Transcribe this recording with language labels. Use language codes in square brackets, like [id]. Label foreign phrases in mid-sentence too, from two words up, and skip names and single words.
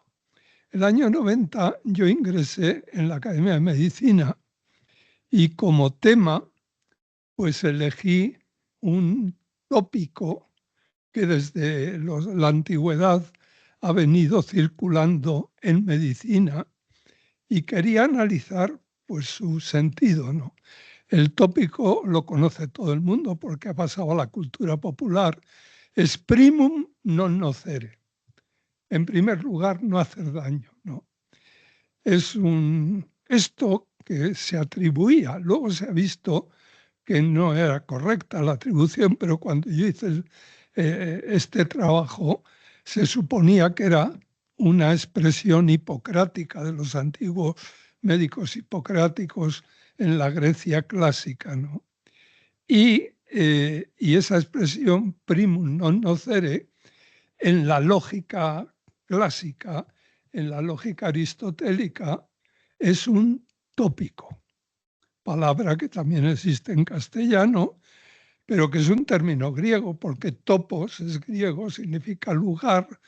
[es] El año 90 yo ingresé en la Academia de Medicina Y como tema, pues elegí un tópico que desde la antigüedad ha venido circulando en medicina y quería analizar pues su sentido, ¿no? El tópico lo conoce todo el mundo porque ha pasado a la cultura popular. [la] Es primum non nocere. [es] En primer lugar, no hacer daño, ¿no? Esto que se atribuía, luego se ha visto que no era correcta la atribución, pero cuando yo hice este trabajo se suponía que era una expresión hipocrática de los antiguos médicos hipocráticos en la Grecia clásica, ¿no? Y esa expresión [la] primum non nocere [es] en la lógica clásica, en la lógica aristotélica, es un tópico, palabra que también existe en castellano, pero que es un término griego, porque topos es griego, significa lugar,